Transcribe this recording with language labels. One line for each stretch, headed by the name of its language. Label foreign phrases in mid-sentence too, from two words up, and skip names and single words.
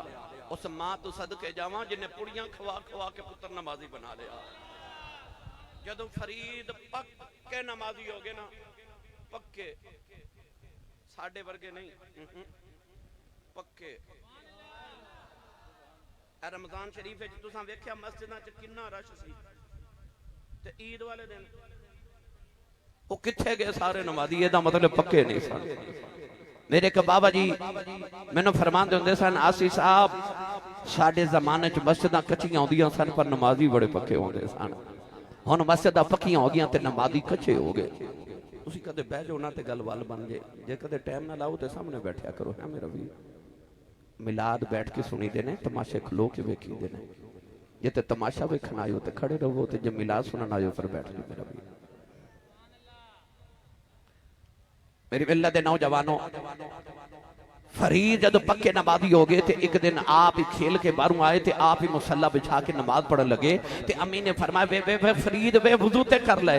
Punjabi: اس ماں تو صدقے جاواں جنہیں پوڑیاں کھوا کے پتر نمازی بنا لیا. جدو فرید پکے نمازی ہو گئے نا، پکے ساڑھے ورگے نہیں، پکے. رمضان شریف ہے تساں ویکھیا مسجداں چ کنا رش سی، تے عید والے دن وہ کتھے گئے سارے نمازی؟ یہ دا مطلب پکے نہیں سن. میرے کہ بابا جی میں نے فرمان دے ہوندے سن آسی صاحب ساڑھے زمانے چ مسجداں کچھیاں ہوندیاں سن پر نمازی بڑے پکے ہوندے سن. ہن مسجداں پکیاں ہو گیاں تے نمازی کچھے ہو گئے. تسی کدے بیٹھ جاؤ نا تے گل وال بن جے، جے کدے ٹائم نہ لاؤ تے سامنے بیٹھیا کرو. ہے میرا بھی میلاد بیٹھ کے سنی دینے، تماشے کھلو کے ویکھی دینے. جے تے تماشا ویکھن آئے ہو تے کھڑے رہو، تے جے میلاد سنن آئے ہو پھر بیٹھ جاؤ. میرا بھی میری ملت دے نوجوانوں، فرید جد پکے نمازی ہو گئے تھے.
Urdu: ایک دن آپ ہی کھیل کے باہروں آئے تھے، آپ ہی مصلی بچھا کے نماز پڑھ لگے.
Punjabi: تے امی نے فرمایا وے فرید وے وضو تے کر لے.